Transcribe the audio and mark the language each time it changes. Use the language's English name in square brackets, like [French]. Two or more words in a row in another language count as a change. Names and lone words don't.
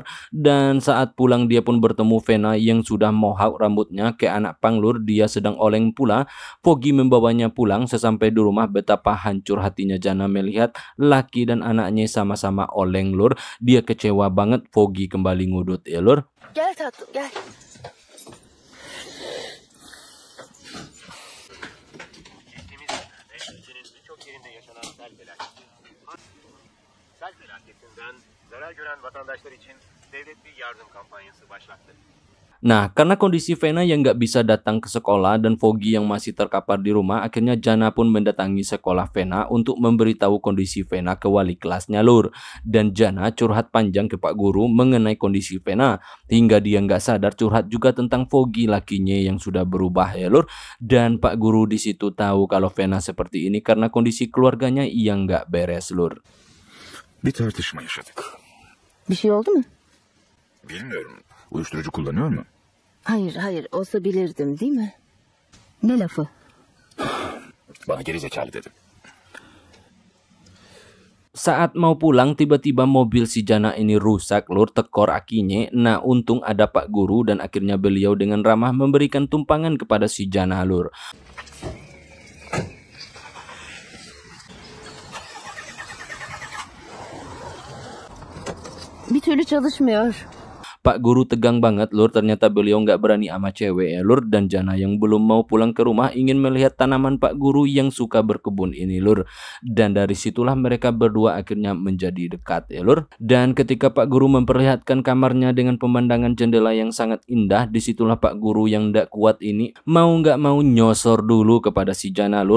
[Indonesian] Dan saat pulang dia pun bertemu Vena yang sudah mohawk rambutnya ke anak pang lur. Dia sedang oleng pula. Foggy membawanya pulang. Sesampai di rumah betapa hancur hatinya Jana melihat laki dan anaknya sama-sama oleng lur. Dia kecewa banget. Foggy kembali ngudut ya lur. [Turkish] Gel tatlım gel. Sel felaketinden zarar gören vatandaşlar için devlet bir yardım kampanyası başlattı. [Indonesian] Nah, karena kondisi Vena yang nggak bisa datang ke sekolah dan Foggy yang masih terkapar di rumah, akhirnya Jana pun mendatangi sekolah Vena untuk memberitahu kondisi Vena ke wali kelasnya lur. Dan Jana curhat panjang ke Pak Guru mengenai kondisi Vena, hingga dia nggak sadar curhat juga tentang Foggy lakinya yang sudah berubah ya lur. Dan Pak Guru di situ tahu kalau Vena seperti ini karena kondisi keluarganya yang nggak beres lur. [Turkish] Bir tartışma yaşadık. Bir şey oldu mu? Bilmiyorum. Uyuşturucu kullanıyor mu? Hayır olsa bilirdim değil mi? Ne lafı? Bana geri zekalı dedi. [Indonesian] Saat mau pulang tiba-tiba mobil si Jana ini rusak lur, tekor akinya. Nah untung ada Pak Guru dan akhirnya beliau dengan ramah memberikan tumpangan kepada si Jana lur. [Turkish] Bir türlü çalışmıyor. [Indonesian] Pak Guru tegang banget lur, ternyata beliau nggak berani sama cewek ya lur. Dan Jana yang belum mau pulang ke rumah ingin melihat tanaman Pak Guru yang suka berkebun ini lur. Dan dari situlah mereka berdua akhirnya menjadi dekat ya lur. Dan ketika Pak Guru memperlihatkan kamarnya dengan pemandangan jendela yang sangat indah, disitulah Pak Guru yang nggak kuat ini mau nggak mau nyosor dulu kepada si Jana lur.